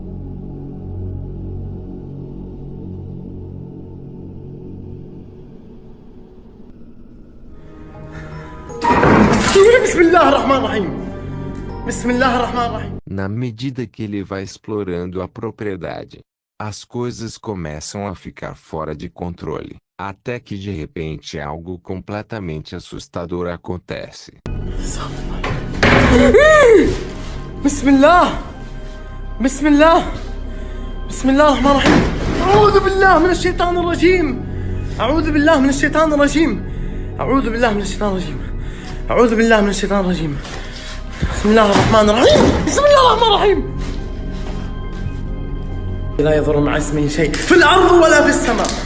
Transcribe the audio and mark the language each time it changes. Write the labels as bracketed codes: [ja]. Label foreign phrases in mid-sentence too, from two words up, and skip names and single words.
[pt] Na medida que ele vai explorando a propriedade, as coisas começam a ficar fora de controle, até que de repente algo completamente assustador acontece. [ar] بسم الله بسم الله بسم الله الرحمن الرحيم أعوذ بالله من الشيطان الرجيم أعوذ بالله من الشيطان الرجيم أعوذ بالله من الشيطان الرجيم أعوذ بالله من الشيطان الرجيم بسم الله الرحمن الرحيم بسم الله الرحمن الرحيم لا يضر مع اسمه شيء في الأرض ولا في السماء.